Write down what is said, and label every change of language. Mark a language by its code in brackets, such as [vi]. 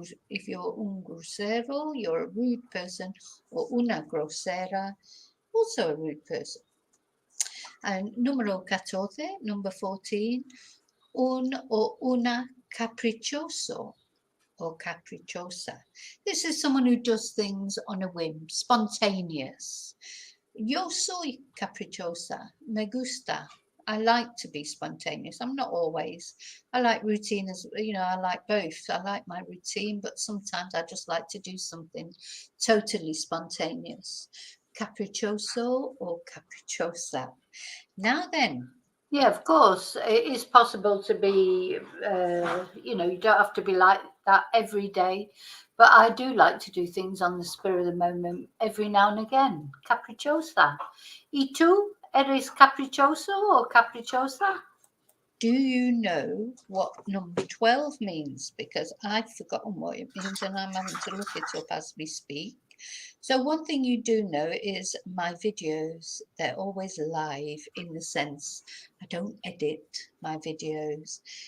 [en] If you're un grosero, you're a rude person, or una grosera, also a rude person. And numero 14, number 14, un o una capriccioso or capricciosa. This is someone who does things on a whim, spontaneous. [es] Yo soy capricciosa, me gusta. [en] I like to be spontaneous. I'm not always. I like routine as you know, I like both. I like my routine, but sometimes I just like to do something totally spontaneous. Capriccioso or capricciosa. Now then, Yeah, of course, it is possible to be, you know, you don't have to be like that every day. But I do like to do things on the spur of the moment every now and again. Capricciosa. [es] ¿Y tú eres caprichoso or caprichosa? [en] do you know what number 12 means? Because I've forgotten what it means and I'm having to look it up as we speak. So one thing you do know is my videos, they're always live in the sense I don't edit my videos.